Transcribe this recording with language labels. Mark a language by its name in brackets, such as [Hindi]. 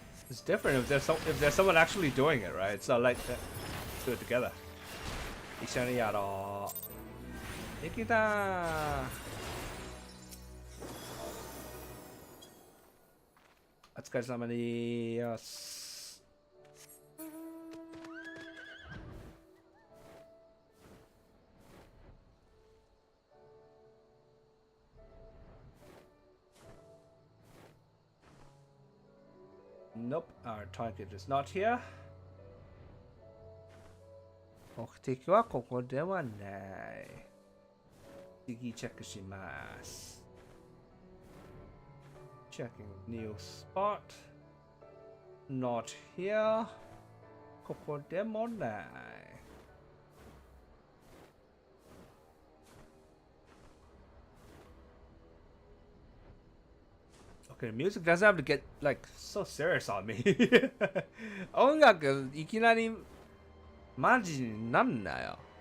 [English] It's different if there's someone actually doing it, right? It's not like that. Do it together. [Japanese] 一緒にやろう。できたー。お疲れ様でーす。 [English] Nope, our target is not here. [Japanese] 目的はここではない。次チェックします。 [English] Checking new spot. Not here. [Japanese] ここでもない。 [English] Okay, the music doesn't have to get like so serious on me. [Japanese] 音楽いきなりマジになんなよ。